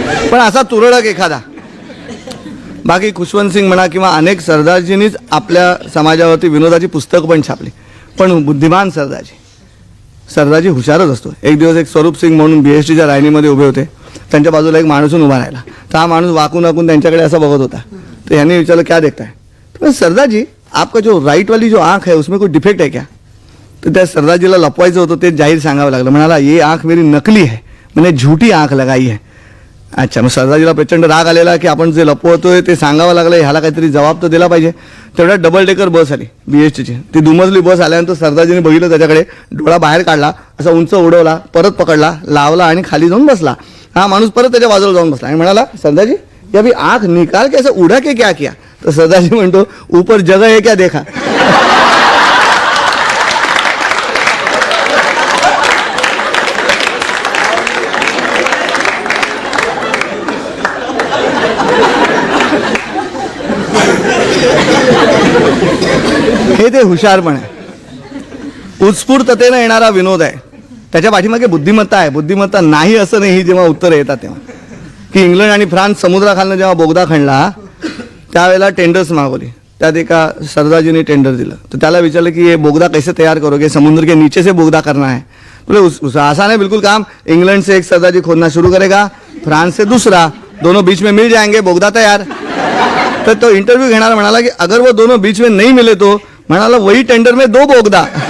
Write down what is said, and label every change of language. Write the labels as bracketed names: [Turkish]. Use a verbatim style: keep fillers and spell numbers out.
[Marathi] पण असा तुरळक एखादा. बाकी खुशवंत सिंग म्हणा किंवा अनेक सरदारजींनीच आपल्या समाजावरती विनोदाची पुस्तक पण छापली. पण बुद्धिमान सरदारजी सरदारजी हुशारच असतो. एक दिवस एक स्वरूप सिंग म्हणून बी एस टीच्या रायनीमध्ये उभे होते. त्यांच्या बाजूला एक माणूस येऊन उभा राहिला. तर हा माणूस वाकून वाकून त्यांच्याकडे असा बघत होता. तर यांनी विचारलं [Hindi] क्या देखताय. पण सरदारजी आपका जो राईट वाली जो आँख है उसमें कोई डिफेक्ट है क्या. [Marathi] तर त्या सरदारजीला लपवायचं होतं ते जाहीर सांगावं लागलं. [Hindi] म्हणाला ये आँख मेरी नकली है, मैंने झूठी आँख लगाई है. अच्छा. [Marathi] मग सरदारजीला प्रचंड राग आलेला की आपण जे लपवतोय ते सांगावं लागलं, ह्याला काहीतरी जबाब तर दिला पाहिजे. तेवढ्या डबल डेकर बस आली बीएसटीची. ती दुमजली बस आल्यानंतर सरदारजीने बघितलं त्याच्याकडे, डोळा बाहेर काढला, असा उंच उडवला, परत पकडला, लावला आणि खाली जाऊन बसला. हा माणूस परत त्याच्या बाजूला जाऊन बसला आणि म्हणाला [Hindi] सरदारजी या भी आँख निकाल के असं उडा के क्या किया. [Marathi] तर सरदारजी म्हणतो [Hindi] ऊपर जग है क्या देखा. [Marathi] हे ते हुशारपण आहे. उत्स्फूर्ततेनं येणारा विनोद आहे. त्याच्या पाठीमागे बुद्धिमत्ता आहे. बुद्धिमत्ता नाही असं नाही. जेव्हा उत्तर येतात तेव्हा की इंग्लंड आणि फ्रान्स समुद्राखालनं जेव्हा बोगदा खणला त्यावेळेला टेंडर्स मागवली. त्यात एका सरदारजीने टेंडर दिलं. तर त्याला विचारलं की हे बोगदा [Hindi] कैसे तैयार करोगे, समुद्र के नीचे से बोगदा करना है. बोले उस, उस आसान है बिल्कुल काम. इंग्लैंड से एक सरदारजी खोदना शुरू करेगा, फ्रांस से दूसरा, दोनों बीच में मिल जाएंगे, बोगदा तैयार. [Marathi] तर तो इंटरव्ह्यू घेणारा म्हणाला की [Hindi] अगर वो दोनों बीच में नहीं मिले तो. [Marathi] म्हणाला [Hindi] वही टेंडर में दो बोगदा.